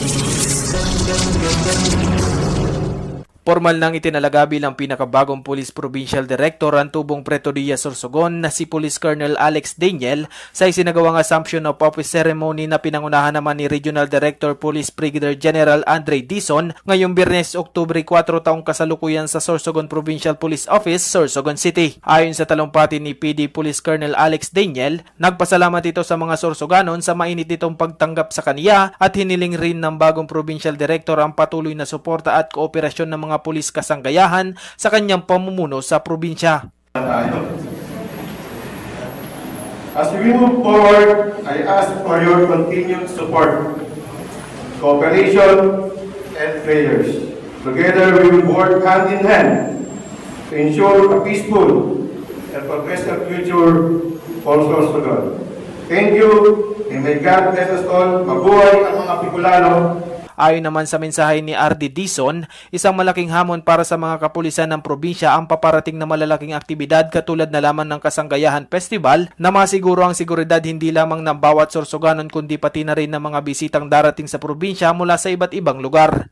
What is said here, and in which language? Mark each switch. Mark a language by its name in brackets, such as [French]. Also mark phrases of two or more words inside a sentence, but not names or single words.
[Filipino] Formal nang itinalaga bilang pinakabagong Police Provincial Director ang tubong Pretoria Sorsogon na si Police Colonel Alex Daniel sa isinagawang Assumption of Office Ceremony na pinangunahan naman ni Regional Director Police Brigadier General Andre Dizon ngayong Biyernes, Oktubre 4 taong kasalukuyan sa Sorsogon Provincial Police Office, Sorsogon City. Ayon sa talumpati ni PD Police Colonel Alex Daniel, nagpasalamat ito sa mga Sorsoganon sa mainit nitong pagtanggap sa kaniya at hiniling rin ng bagong Provincial Director ang patuloy na suporta at kooperasyon ng mga pulis kasanggayahan sa kanyang pamumuno sa probinsya. [English] As we move forward, I ask for your continued support, cooperation, and prayers. Together, we will work hand in hand to ensure a peaceful and progressive future for Sorsogon. Thank you, and may God bless us all. [Filipino] Mabuhay ang mga Bicolano. Ayon naman sa mensahe ni R.D. Dizon, isang malaking hamon para sa mga kapulisan ng probinsya ang paparating na malalaking aktibidad katulad na lamang ng Kasanggayahan Festival na masiguro ang seguridad hindi lamang ng bawat Sorsoganon kundi pati na rin ng mga bisitang darating sa probinsya mula sa iba't ibang lugar.